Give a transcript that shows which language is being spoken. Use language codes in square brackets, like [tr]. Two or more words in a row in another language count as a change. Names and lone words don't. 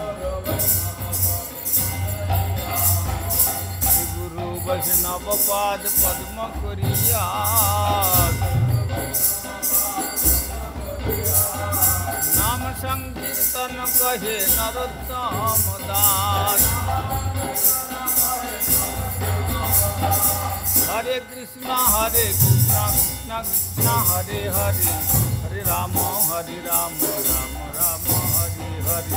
[bn] গুরু বৈষ্ণব পাদ পদ্ম করিয়া নাম সংকীর্তন কহে নরোত্তম দাস। [sa] হরে কৃষ্ণ কৃষ্ণ কৃষ্ণ হরে হরে, হরে রাম রাম রাম হরে হরে।